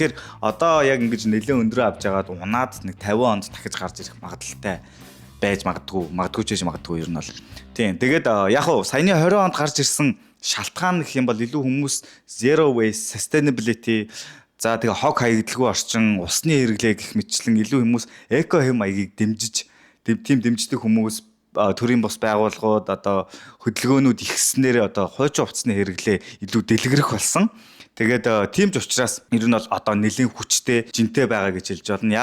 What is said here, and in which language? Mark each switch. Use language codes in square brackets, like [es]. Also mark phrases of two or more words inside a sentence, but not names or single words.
[mn] Тэгэхээр одоо яг ингэж нэлээд өндрөө авч яагаад унаад нэг 50 онд дахиж гарч ирэх магадaltaй байж магадгүй ч магадгүй ер нь бол. Тийм. Тэгээд яг хуу саяны 20 онд гарч ирсэн шалтгаан гэх юм бол илүү хүмүүс [en] zero waste, sustainability [mn] за тэгээ хог хаягдлагүй орчин, усны хэрэглээ гэх мэтчлэн илүү хүмүүс эко хэм маягийг дэмждэг хүмүүс төрийн бус байгууллагууд одоо хөдөлгөөнүүд ихснээр одоо хуучин хувцсны хэрэглээ илүү дэлгэрэх болсон. Тэгээд тийм ч учраас ер нь бол одоо нэлийн хүчтэй жинтэй байгаа гэж хэлж байна.